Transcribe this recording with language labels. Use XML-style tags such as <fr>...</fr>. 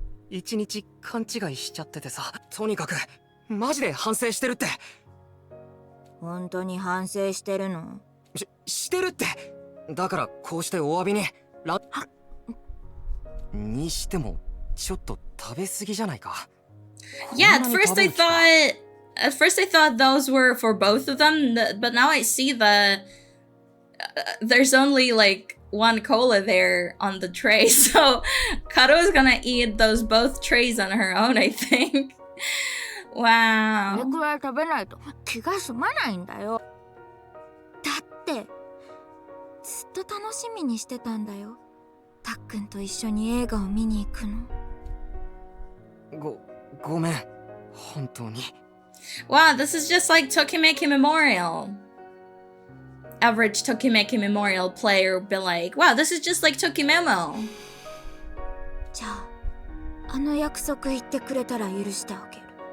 <ja>一日勘違いしちゃっててさ。とにかくマジで反省してるって。本当に反省してるの？してるって。だからこうしてお詫びににしてもちょっと食べ過ぎじゃないか。</ja> <en>Yeah, at first I thought those were for both of them, but now I see there's only like one cola there on the tray, so Karo is gonna eat those both trays on her own, I think.</en> <ja>これ</ja> <en>Wow.</en> <ja>くらい食べないと気が済まないんだよ。だってずっと楽しみにしてたんだよ。たっくんと一緒に映画を見に行くの。ごめん。本当に。</ja> <en>Wow, this is just like Tokimeki Memorial. Average Tokimeki Memorial player would be like, wow, this is just like Tokimemo.</en> <ja>じゃあ、あの約束言ってくれたら許してあげる。</ja>